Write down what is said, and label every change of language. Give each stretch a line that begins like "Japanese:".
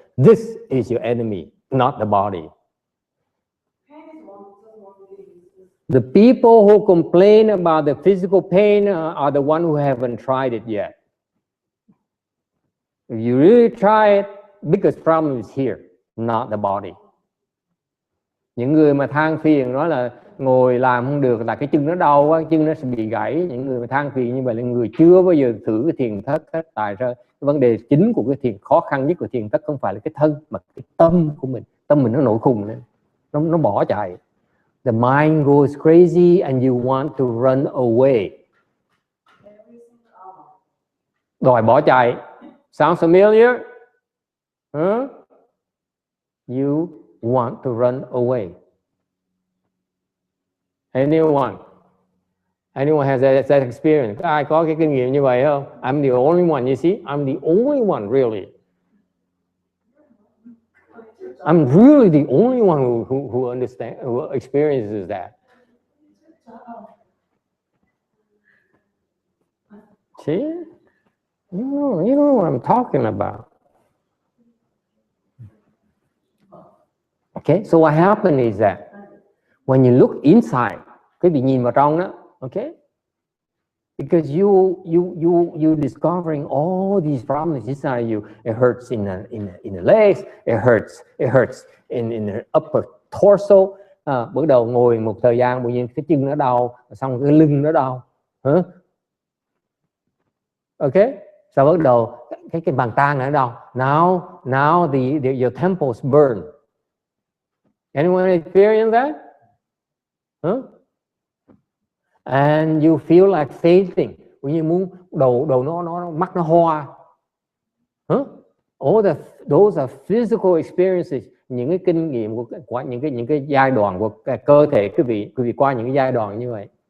English: This is your enemy, not the body. pain is one thing. The people who complain about the physical pain are the one who haven't tried it yet. If you really try it, biggest problem is here, not the body.
Vietnamese: Những người mà than phiền nói là ngồi làm không được là cái chân nó đau quá, chân nó sẽ bị gãy. Những người mà than phiền như vậy là người chưa bao giờ thử cái thiền thất hết. Tại ra cái vấn đề chính của cái thiền, khó khăn nhất của thiền thất không phải là cái thân mà cái tâm của mình. Tâm mình nó nổi khùng lên, nó bỏ chạy.
English: The mind goes crazy and you want to run away.
Vietnamese: Đòi bỏ chạy.
English: Sounds familiar?
Vietnamese: Huh?
English: You want to run away. Anyone has that experience?
Vietnamese: Ai có cái kinh nghiệm như vậy không?
English: I'm the only one, you see? I'm the only one, really. I'm really the only one who understands, who experiences that. See? You know what I'm talking about. Okay, so what happened is that when you look inside,
Vietnamese: cái bị nhìn vào trong đó,
English: okay? Because you discovering all these problems inside you. It hurts in the legs, it hurts in the upper torso.
Vietnamese: Bắt đầu ngồi một thời gian tự nhiên cái chân nó đau, xong cái lưng nó đau. Okay? Sau bắt đầu cái bàn tay nó đau.
English: Now your temples burn. Anyone experience that? Huh? And you feel like fainting.
Vietnamese: Như muốn đầu nó mắt nó hoa. Huh?
English: Those are physical experiences.
Vietnamese: Những cái kinh nghiệm của những cái giai đoạn của cơ thể quý vị qua những cái giai đoạn như vậy.